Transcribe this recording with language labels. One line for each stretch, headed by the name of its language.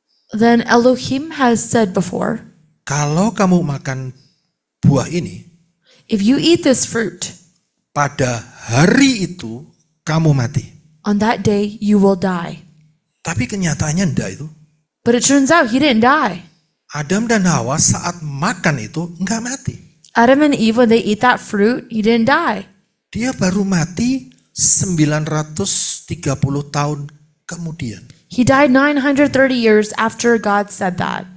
English: Then Elohim has said before,
Indonesian: kalau kamu makan buah ini,
English: if you eat this fruit,
Indonesian: pada hari itu kamu mati.
English: on that day you will die.
Indonesian: Tapi kenyataannya enggak itu.
English: But it turns out he didn't die.
Indonesian: Adam dan Hawa saat makan itu enggak mati.
English: Adam and Eve, when they eat that fruit, he didn't die.
Indonesian: Dia baru mati 930 tahun kemudian.
English: He died 930 years after God said that.